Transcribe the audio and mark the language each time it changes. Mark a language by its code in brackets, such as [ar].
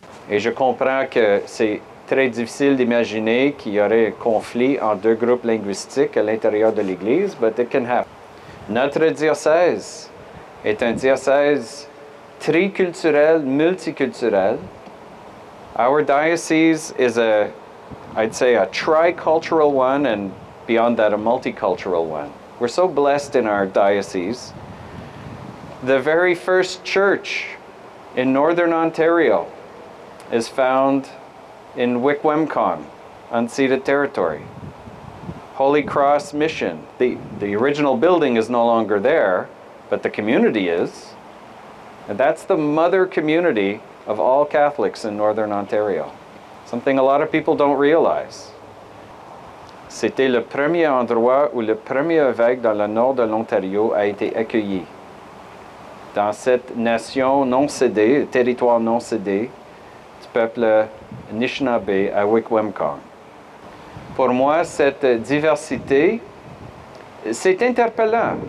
[fr] Et je comprends que c'est très difficile d'imaginer qu'il y aurait un conflit en deux groupes linguistiques à l'intérieur de l'Église, [en] but it can happen. [fr] Notre diocèse est un diocèse triculturel, multiculturel. [en] Our diocese is I'd say a tricultural one, and beyond that, a multicultural one. We're so blessed in our diocese. The very first church in Northern Ontario is found in Wikwemcong, unceded territory. Holy Cross Mission. The original building is no longer there, but the community is. And that's the mother community of all Catholics in Northern Ontario. Something a lot of people don't realize. [fr] C'était le premier endroit où le premier évêque dans le nord de l'Ontario a été accueilli. Dans cette nation non cédée, territoire non cédé, du peuple Anishinaabe à Wikwemcong. Pour moi, cette diversité, c'est interpellant.